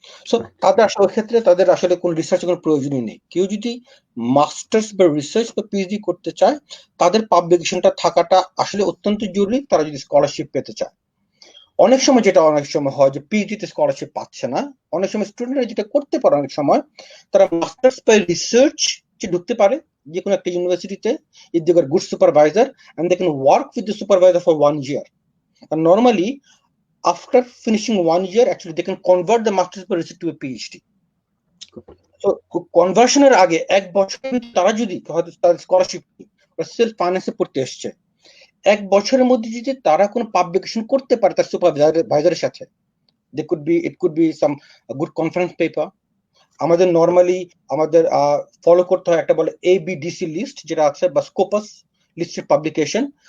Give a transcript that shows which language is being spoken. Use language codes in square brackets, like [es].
[bn] So তাদের আসলে ক্ষেত্রে তাদের আসলে কোনো রিসার্চের কোনো প্রয়োজনই নেই। কেউ যদি মাস্টার্স বা রিসার্চ বা পিএইচডি করতে চায়, তাদের পাবলিকেশনটা থাকাটা আসলে অত্যন্ত জরুরি, তারা যদি স্কলারশিপ পেতে চায়। অনেক সময় হয় যে পিএইচডি তে স্কলারশিপ পাচ্ছে না। অনেক সময় স্টুডেন্টরা যেটা করতে পারে, অনেক সময় তারা মাস্টার্স বা রিসার্চ ঢুকতে পারে যে কোনো একটা ইউনিভার্সিটিতে, if they goat good supervisor, and they can work with the supervisor for 1 year. [en] And normally, after finishing 1 year, actually they can convert the master's বা research to a PhD. [bn] So কনভার্সনের আগে 1 বছর তারা যদি হয়তো তার স্কলারশিপ বা self ফাইন্যান্সে পড়তে এসছে, 1 বছরের মধ্যে যদি তারা কোনো পাবলিকেশন করতে পারে তার সুপারভাইজারের সাথে, it could be some good conference paper. আমাদের নরমালি আমাদের ফলো করতে হয় একটা বলে ABDC লিস্ট, যেটা আছে, বা স্কোপাস লিস্টেড পাবলিকেশন।